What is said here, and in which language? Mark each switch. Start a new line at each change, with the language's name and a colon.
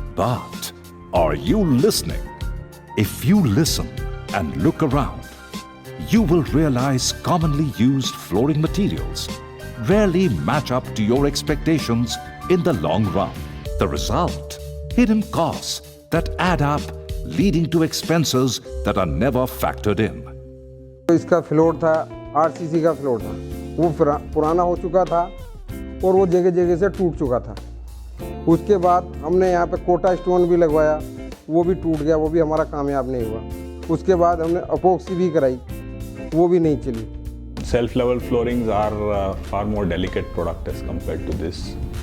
English: But are you listening? If you listen and look around, you will realize commonly used flooring materials rarely match up to your expectations in the long run. The result? Hidden costs that add up, leading to expenses that are never factored in.
Hindi: इसका floor था 8 CC का floor था, वो पुराना हो चुका था और वो जगह जगह से टूट चुका था। उसके बाद हमने यहाँ पे कोटा स्टोन भी लगवाया, वो भी टूट गया, वो भी हमारा कामयाब नहीं हुआ। उसके बाद हमने अपोक्सी भी कराई, वो भी नहीं चली।
English: Self level floorings are far more delicate product as compared to this.